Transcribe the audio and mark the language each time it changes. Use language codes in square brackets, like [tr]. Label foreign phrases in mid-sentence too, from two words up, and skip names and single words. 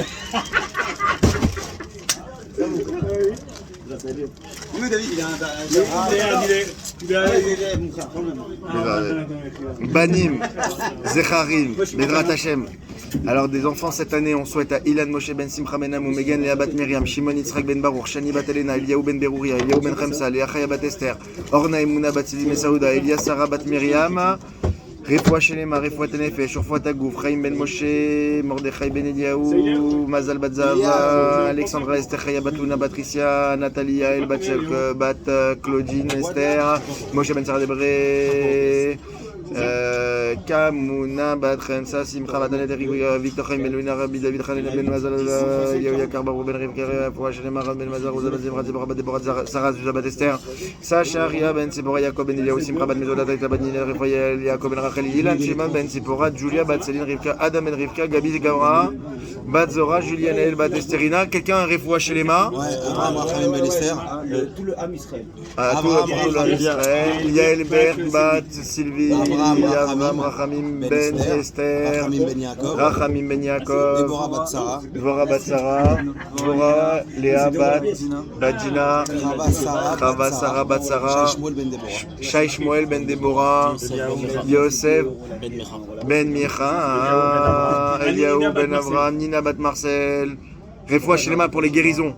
[fr] Nous David il a un. Mon frère quand même. [he] Banim, Zecharim, Bedrat Hashem. [fr] Alors des enfants cette année, on souhaite à Ilan Moshe ben Simcha ben Amou, Megan Léa bat Miriam, Shimon Yitzhak ben Baruch, Shani bat Elena, Eliaou ben Berouria, Eliaou ben Khamsa, Léa Chaya bat Esther, Orna Emouna bat Sidi Mesaouda, Elia Sarah bat Miriam, [he] Refoua Shelema, Refoua Tenefesh, Refoua Tagouf, [fr] Chaim ben Moshe, Mordechai ben Eliaou, Mazal bat Zava, Alexandra Esther Chaya bat Luna, Patricia, Nathalie El bat Shelk, bat Claudine Esther, Moshe ben Sarah Debré, Kamuna bat Khamsa, Simcha bat Anet Victor Chaim ben Luna, Rabbi David Khalil ben Mazal, Eliaou Yakar Barou ben Rivka, [he] Refoua Shelema, [fr] ben Mazal, Rosa bat Zimra, Zebra bat Deborah, Sarah Zuza bat Esther, Sacha Ria ben Sipora, Yaakov ben Eliaou, Simcha bat Mezodat, bat Nina, Refoua Yaakov ben Rachel, Ilan Shimon ben Sipora, Julia bat Céline Rivka, Adam ben Rivka, Gabi Gavra, bat Zora, Juliane El bat Esterina. Quelqu'un a un [he] Refoua Shelema? [fr] Ouais, Abraham Rachamim Ben Esther. Tout le [he] Ham Israël. [fr] Tout le Israël. Yael Berg bat Sylvie, Abraham Rachamim ben Esther, Rachamim Ben Yaakov. Rachamim ben Yaakov, Déborah bat Sarah. Dvorah bat Sarah, Dvorah, Léa bat Dina, Chava Sarah bat Sarah, Shmuel Ben Déborah. Shai Shmuel ben Deborah, Yosef ben Micha, Eliaou ben Avraham, Nina bat Marcel. [he] Refoua Shelema [fr] pour les guérisons.